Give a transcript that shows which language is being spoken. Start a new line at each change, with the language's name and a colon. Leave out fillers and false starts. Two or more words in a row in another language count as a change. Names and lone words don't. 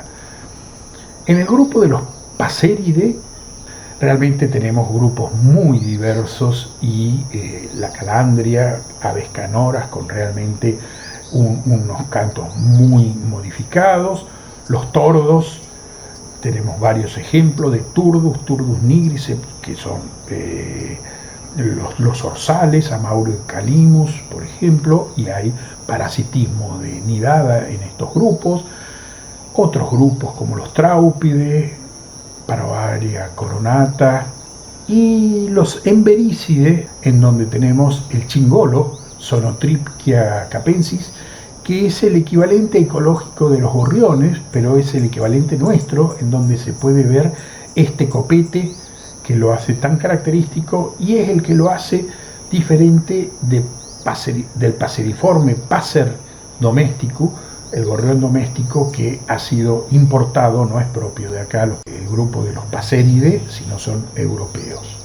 Spanish: En el grupo de los paserides, realmente tenemos grupos muy diversos y la calandria, aves canoras con realmente unos cantos muy modificados, los tordos, tenemos varios ejemplos de turdus nigriceps, que son los orzales, Amaurio calimus, por ejemplo, y hay parasitismo de nidada en estos grupos. Otros grupos como los tráupides, Paravaria coronata, y los emberícides, en donde tenemos el chingolo, Sonotrichia capensis, que es el equivalente ecológico de los gorriones, pero es el equivalente nuestro, en donde se puede ver este copete que lo hace tan característico y es el que lo hace diferente del paseriforme Passer domesticus, el gorrión doméstico que ha sido importado, no es propio de acá, el grupo de los Passeridae, sino son europeos.